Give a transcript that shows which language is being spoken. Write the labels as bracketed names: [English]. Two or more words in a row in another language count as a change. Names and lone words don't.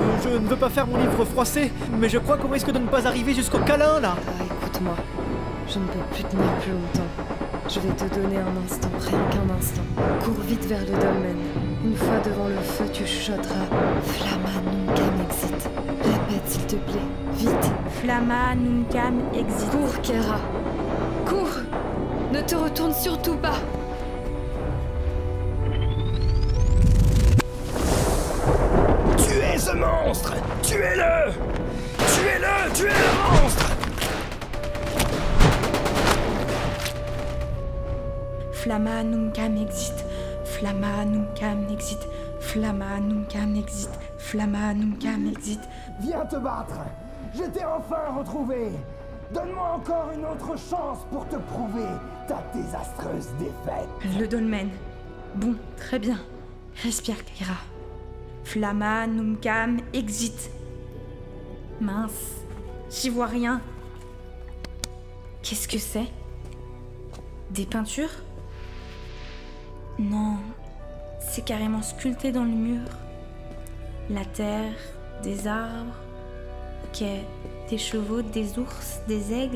[French] Je ne veux pas faire mon livre froissé, mais je crois qu'on risque de ne pas arriver jusqu'au câlin, là. Écoute-moi. Je ne peux plus tenir plus longtemps. Je vais te donner un instant, rien qu'un instant. Cours vite vers le dolmen. Une fois devant le feu, tu chuchoteras [Latin] Flamma Nuncam exit. [French] Répète, s'il te plaît. Vite. [Latin] Flamma Nuncam exit. [French] Cours, Kera. Cours. Ne te retourne surtout pas. Tuez ce monstre! Tuez-le! Tuez-le! Tuez le monstre! [Latin] Flamma Nuncam exit. Flamma Nuncam exit. Flamma Nuncam exit. Flamma Nuncam exit. [French] Viens te battre! Je t'ai enfin retrouvé! Donne-moi encore une autre chance pour te prouver ta désastreuse défaite! Le dolmen. Bon, très bien. Respire, Kera. [Latin] Flamma Nuncam exit. [French] Mince, j'y vois rien. Qu'est-ce que c'est? Des peintures? Non, c'est carrément sculpté dans le mur. La terre, des arbres, ok, des chevaux, des ours, des aigles.